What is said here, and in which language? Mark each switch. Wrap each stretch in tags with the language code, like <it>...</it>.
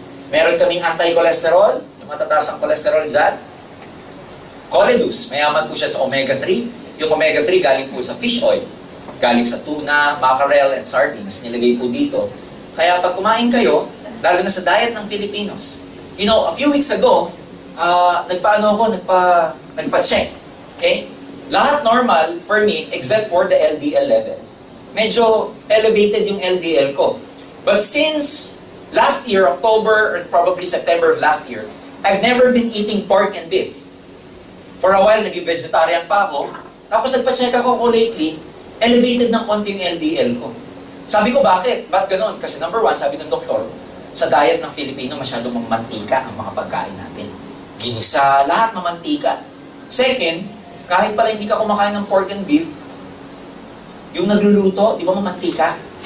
<tl>Meron kaming anti-cholesterol, yung matataas ang cholesterol dyan. Coledus, mayaman po siya sa omega-3. Yung omega-3 galing po sa fish oil. Galing sa tuna, mackerel, and sardines. Nilagay po dito. Kaya pag kumain kayo, lalo na sa diet ng Filipinos.</tl> <en>You know, a few weeks ago, nagpa-check. Okay? Lahat normal for me, except for the LDL level. Medyo elevated yung LDL ko. But since last year, October, or probably September of last year, I've never been eating pork and beef.</en> <tl>For a while, naging vegetarian pa ako. Tapos nagpa-check ako lately, elevated ng konti yung LDL ko. Sabi ko, bakit? Ba't ganun? Kasi number one, sabi ng doktor, sa diet ng Filipino, masyadong mamantika ang mga pagkain natin. Ginisa, lahat mamantika. Second, kahit pala hindi ka kumakain ng pork and beef, yung nagluluto, di ba mamantika?</tl>